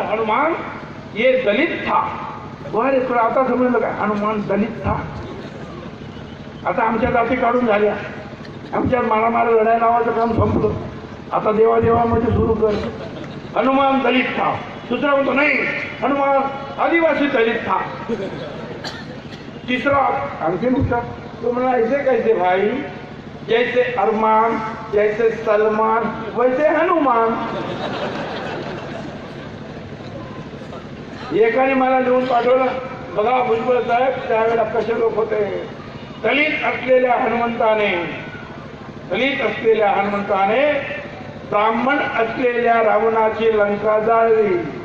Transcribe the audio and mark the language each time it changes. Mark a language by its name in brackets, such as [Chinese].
[Hindi] हनुमान ये दलित था. [Marathi] बरं, तुला आता समजलं काय, [Hindi] हनुमान दलित था. [Marathi] आता आमच्या जाती काढून झाल्या, आमच्या मारामार लढाई नावाचं काम संपलं. आता देवादेवामध्ये सुरू कर. [Hindi] हनुमान दलित था. [Marathi] दुसरा म्हणतो नाही, [Hindi] हनुमान आदिवासी दलित था. [Marathi] तीसरा आणखी मुख्य, तो म्हणला [Hindi] ऐसे कैसे भाई, जैसे अरमान जैसे सलमान वैसे हनुमान. [Marathi] एकाने मला लिहून पाठवलं, बघा भुजबळ साहेब त्यावेळेला कसे लोक होते. दलित असलेल्या हनुमंताने ब्राह्मण असलेल्या रावणाची लंका जाळली.